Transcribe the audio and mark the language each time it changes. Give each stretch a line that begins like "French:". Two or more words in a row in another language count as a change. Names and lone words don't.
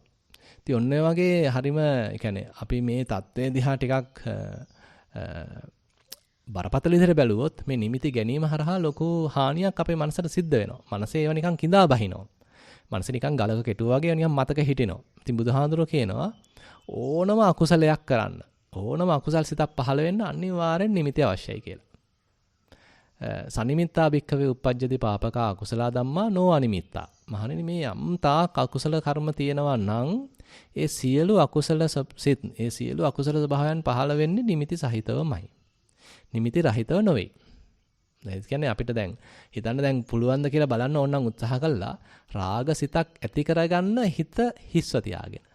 Sinhala: ඉතින් ඔන්න ඔය වගේ හරිම يعني අපි මේ தත්ත්වය දිහා ටිකක් බරපතල විදිහට බැලුවොත් මේ නිමිති ගැනීම හරහා ලොකු හානියක් අපේ මනසට සිද්ධ වෙනවා. මනසේ ඒවා නිකන් කිඳා බහිනවා. මනස නිකන් ගලක කෙටුවා වගේ නිකන් මතක හිටිනවා. ඉතින් බුදුහාඳුරෝ කියනවා ඕනම අකුසලයක් කරන්න ඕනම අකුසල් සිතක් පහළ වෙන්න අනිවාර්යෙන් නිමිති අවශ්‍යයි කියලා.
Pali: සනිමිත්තා භික්ඛවේ uppajjati පාපකා අකුසලා ධම්මා නෝ අනිමිත්තා.
Sinhala: මහණෙනි මේ යම් තාක් අකුසල කර්ම තියෙනවා නම් ඒ සියලු අකුසල සිත් ඒ සියලු අකුසල ස්වභාවයන් පහළ වෙන්නේ නිමිති සහිතවමයි. නිමිති රහිතව නොවේ. ඒ කියන්නේ අපිට දැන් හිතන්න දැන් පුළුවන් ද කියලා බලන්න ඕන නම් උත්සාහ කළා රාග සිතක් ඇති කරගන්න හිත හිස්ව තියාගෙන.